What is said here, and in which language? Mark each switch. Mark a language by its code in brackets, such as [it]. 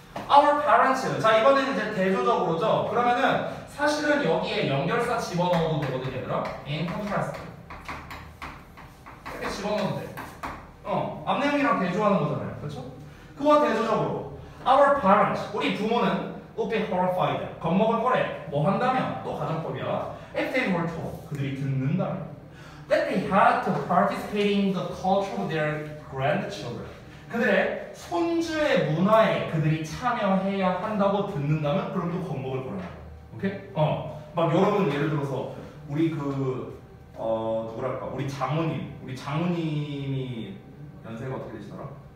[en] Our parents. [ko] 자, 이번에는 이제 대조적으로죠. 그러면은 사실은 여기에 연결사 집어넣어도 되거든요, 얘들아. [en] In contrast. [ko] 이렇게 집어넣어도 돼. 앞 내용이랑 대조하는 거잖아요. 그렇죠? 그와 대조적으로 [en] Our parents. [ko] 우리 부모는 [en] would be horrified. [ko] 겁먹을 거래. 뭐 한다면? 또 가정법이야. [en] If they were told. [ko] 그들이 듣는다면. [en] That they had to participate in the culture of their grandchildren. [ko] 그들의 손주의 문화에 그들이 참여해야 한다고 듣는다면 그럼 또 겁먹을 거라고. 오케이? 막 여러분 예를 들어서 우리 누구랄까? 우리 장모님이 연세가 어떻게 되시더라?